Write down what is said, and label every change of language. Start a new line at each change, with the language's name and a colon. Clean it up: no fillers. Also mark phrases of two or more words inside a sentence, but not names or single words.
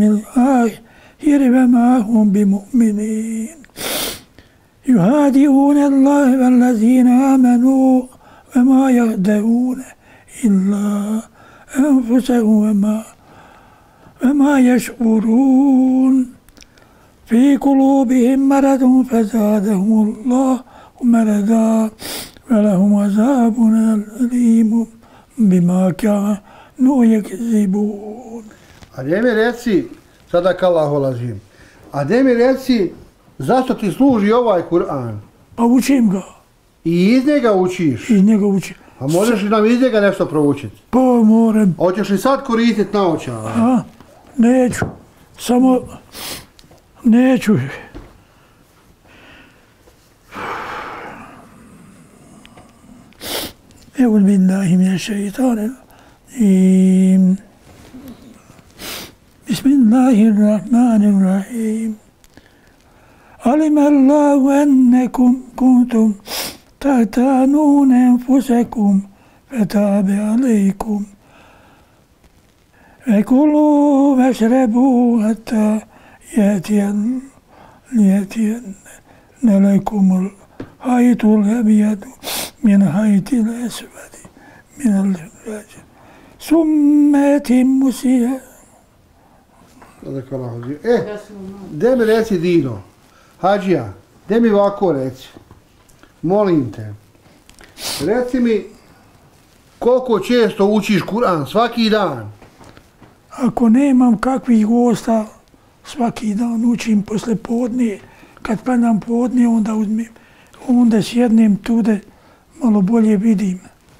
Arabic: الآخر وما هم بمؤمنين يهادئون الله والذين آمنوا وما يهدئون إلا أنفسهم وما يشعرون في قلوبهم مرض فزادهم الله مرضا ولهم عذاب أليم بما كانوا يكذبون.
Bosnian: A gdje mi reci, sada kallahu lazim, a gdje mi reci zašto ti služi ovaj Kur'an? Pa učim ga. I iz njega učiš? Iz njega učim. A možeš li nam iz njega nešto proučiti? Pa moram. Hoćeš li sad koristiti naočale? A, neću. Samo neću.
Arabic: أعوذ بالله من الشيطان الرجيم. Bismillahirrahmanirrahim. علم الله أنكم كنتم تختانون أنفسكم فتاب عليكم فكلوا واشربوا حتى يأتين لكم الخيط الأبيض من الخيط الأسود من الفجر ثم أتموا الصيام.
Bosnian: Gdje mi reci Dino, Hadžija, gdje mi ovako reci, molim te, reci mi koliko često učiš Kur'an, svaki dan? Ako nemam kakvih gosta, svaki dan učim posle podne, kad padam podne onda sjednem tude, malo bolje vidim.